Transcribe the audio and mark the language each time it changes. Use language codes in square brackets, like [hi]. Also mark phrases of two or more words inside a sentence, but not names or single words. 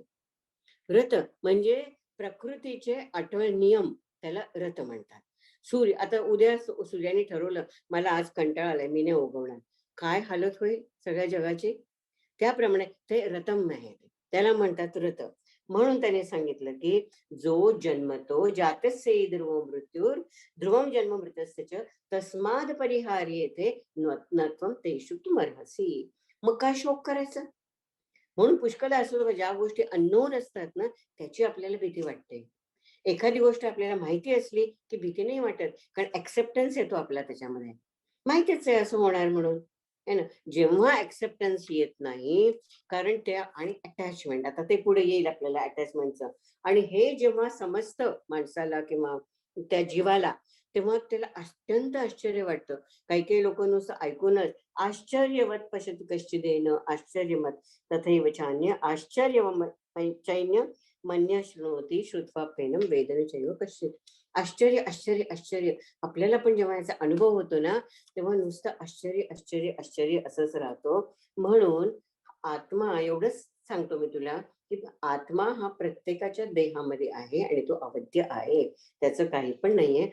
[mr] रत म्हणजे प्रकृतीचे अटळ नियम, त्याला रत म्हणतात. सूर्य, आता उद्या सूर्याने ठरवलं मला आज कंटाळा आलाय, मी नाही उगवणार, काय हालत होईल सगळ्या जगाची? त्याप्रमाणे ते रतम आहे, त्याला म्हणतात रत. म्हणून त्याने सांगितलं की जो जन्मतो [sa] जातस्य ध्रुव मृत्यूर ध्रुवम जन्म मृतस्य तस्माद परिहार्येते नत्वम तेषु किमर्हसि. [mr] मग काय शोक करायचं? म्हणून पुष्कळ असं ज्या गोष्टी अननोन असतात ना, त्याची आपल्याला भीती वाटते. एखादी गोष्ट आपल्याला माहिती असली की भीती नाही वाटत, कारण ऍक्सेप्टन्स येतो आपला त्याच्यामध्ये, माहितीच आहे असं होणार म्हणून, [hi] है ना. [mr] जेव्हा ऍक्सेप्टन्स येत नाही, कारण त्या आणि अटॅचमेंट, आता ते पुढे येईल आपल्याला अटॅचमेंटचं, आणि हे जेव्हा समजतं माणसाला किंवा त्या जीवाला, तेव्हा त्याला अत्यंत आश्चर्य वाटतं. काही काही लोक नुसतं ऐकूनच [sa] आश्चर्यवत पश्यति कश्चिदेन आश्चर्यमत तथैव चान्य चैन्य मन्य शृणोती श्रुत्वा प्रेनम वेदन चैव कश्चित. [mr] आश्चर्य आश्चर्य आश्चर्य. आपल्याला पण जेव्हा याचा अनुभव होतो ना, तेव्हा नुसतं आश्चर्य आश्चर्य आश्चर्य असंच राहतो. म्हणून आत्मा, एवढंच सांगतो मी तुला की आत्मा हा प्रत्येकाच्या देहामध्ये आहे आणि तो अवध्य आहे, त्याचं काही पण नाहीये.